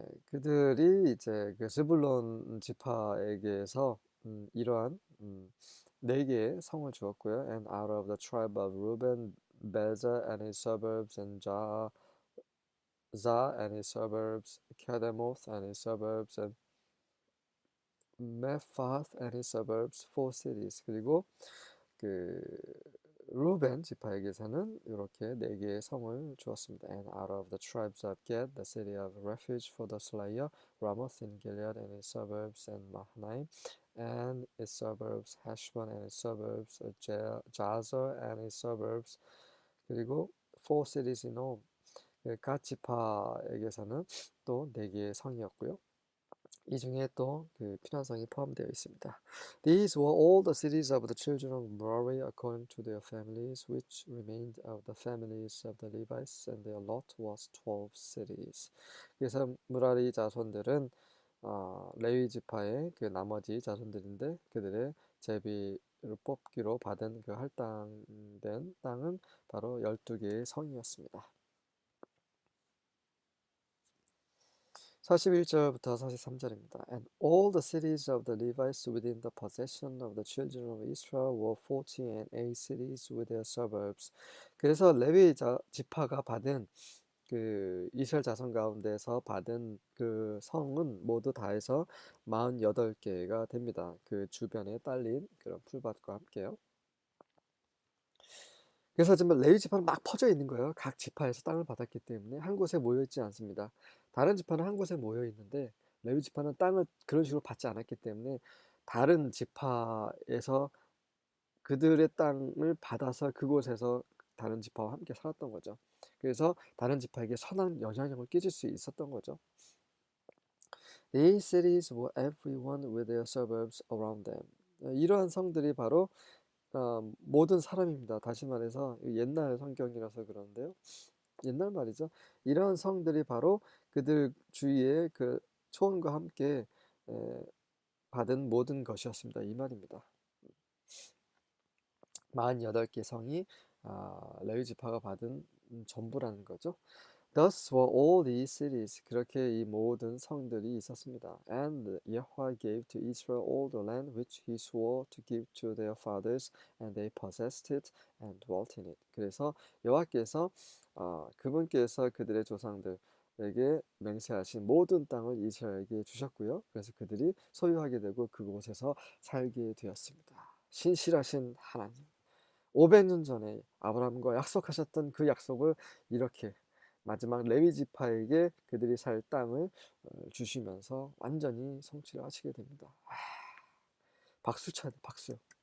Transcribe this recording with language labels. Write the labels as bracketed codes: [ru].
[ko] 그들이 이제 그 스불론 지파에게서 이러한 네 개의 성을 주었고요. [en] And out of the tribe of Reuben, Beza and its suburbs, and Jaza and its suburbs, Kedemoth and its suburbs, and Mephath and its suburbs, four cities. [ko] 그리고 그 루벤 지파에게서는 이렇게 네 개의 성을 주었습니다. [en] And out of the tribes of Gad, the city of refuge for the slayer, Ramoth in Gilead and its suburbs, and Mahanaim and its suburbs, Heshbon and its suburbs, Jazer and its suburbs, 그리고 four cities in all. [ko] 갓 지파에게서는 또 네 개의 성이었고요. 이 중에 또 그 피난성이 포함되어 있습니다. [en] These were all the cities of the children of Merari according to their families, which remained of the families of the Levites, and their lot was 12 cities. [ko] 그래서 무라리 자손들은 레위 지파의 그 나머지 자손들인데 그들의 제비를 뽑기로 받은 그 할당된 땅은 바로 12개의 성이었습니다. 41절부터 43절입니다. [en] And all the cities of the Levites within the possession of the children of Israel were 48 cities with their suburbs. [ko] 그래서 레위 지파가 받은 그 이스라엘 자손 가운데서 받은 그 성은 모두 다 해서 48개가 됩니다. 그 주변에 딸린 그런 풀밭과 함께요. 그래서 정말 레위 지파는 막 퍼져 있는 거예요. 각 지파에서 땅을 받았기 때문에 한 곳에 모여 있지 않습니다. 다른 지파는 한 곳에 모여 있는데 레위 지파는 땅을 그런 식으로 받지 않았기 때문에 다른 지파에서 그들의 땅을 받아서 그곳에서 다른 지파와 함께 살았던 거죠. 그래서 다른 지파에게 선한 영향력을 끼칠 수 있었던 거죠. [en] These cities were everyone with their suburbs around them. [ko] 이러한 성들이 바로 모든 사람입니다. 다시 말해서 옛날 성경이라서 그러는데요. 옛날 말이죠. 이러한 성들이 바로 그들 주위에 그 초원과 함께 받은 모든 것이었습니다. 이 말입니다. 48개 성이 레위 지파가 받은 전부라는 거죠. [en] Thus were all these cities. [ko] 그렇게 이 모든 성들이 있었습니다. [en] And Yahweh gave to Israel all the land which he swore to give to their fathers, and they possessed it and dwelt in it. [ko] 그래서 여호와께서 그분께서 그들의 조상들에게 맹세하신 모든 땅을 이스라엘에게 주셨고요. 그래서 그들이 소유하게 되고 그곳에서 살게 되었습니다. 신실하신 하나님. 500년 전에 아브라함과 약속하셨던 그 약속을 이렇게 마지막 레위 지파에게 그들이 살 땅을 주시면서 완전히 성취를 하시게 됩니다. 박수 쳐야 돼, 박수.